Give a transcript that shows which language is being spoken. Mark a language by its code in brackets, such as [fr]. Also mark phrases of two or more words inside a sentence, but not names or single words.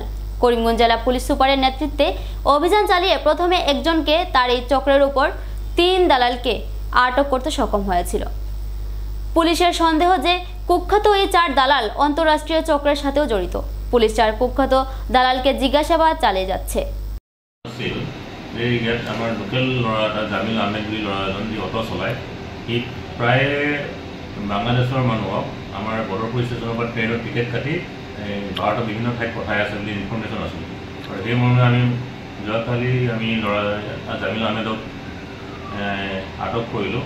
[bn] করিমগঞ্জ জেলা পুলিশ সুপারের নেতৃত্বে অভিযান চালিয়ে প্রথমে একজনকে, তার এই চক্রের উপর 3 দালালকে আটক করতে সক্ষম হয়েছিল। পুলিশের সন্দেহ যে কুখ্যাত এই 4 দালাল অন্তর্রাষ্ট্রীয় চক্রের সাথেও জড়িত। পুলিশ 4 কুখ্যাত দালালকে জিজ্ঞাসাবাদ চালিয়ে যাচ্ছে। [as] আমার লোকেল ল'ৰা জামিল আহমেদ বুলি ল'ৰা এজন যি অটো চলায়, সি প্ৰায় বাংলাদেশৰ মানুহক আমাৰ বদৰপুৰ ষ্টেচনৰ পৰা [en] train ticket [as] কাটি ভাৰতৰ বিভিন্ন ঠাইত পঠাই আছে বুলি ইনফৰ্মেশ্যন আছিল। আৰু সেই মৰ্মে আমি যোৱাকালি ল'ৰা জামিল আহমেদক আটক কৰিলোঁ।